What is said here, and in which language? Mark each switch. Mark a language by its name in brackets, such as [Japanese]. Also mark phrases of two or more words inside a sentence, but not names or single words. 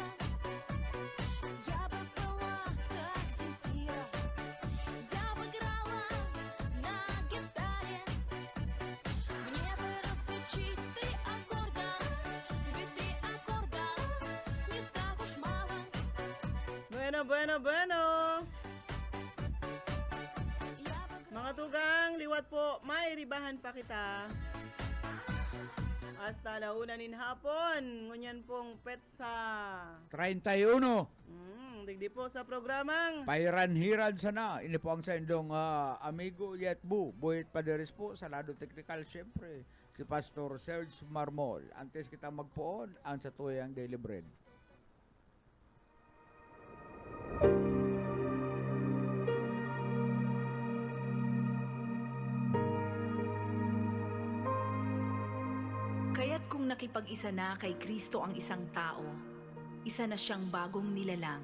[Russian] Я бы была как Земфира, я бы играла на гитаре. Мне бы разучить 3 аккорда, ведь 3 аккорда не так уж мало. Bueno, bueno, bueno. Я бы [Bikol] Mga tugang, liwat po, may ribahan pa kita. Hasta launa nin hapon, ngunyan pong petsa. 31. Digdi po sa programang Pairanhiran sana. Ini po ang sa indong amigo yet bu. Buhit Paderes po sa Lado Technical syempre. Si Pastor Serge Marmol. Antes kita magpuon ang sa tuyang Daily Bread. [Filipino] Kaya't kung nakipag-isa na kay Kristo ang isang tao, isa na siyang bagong nilalang.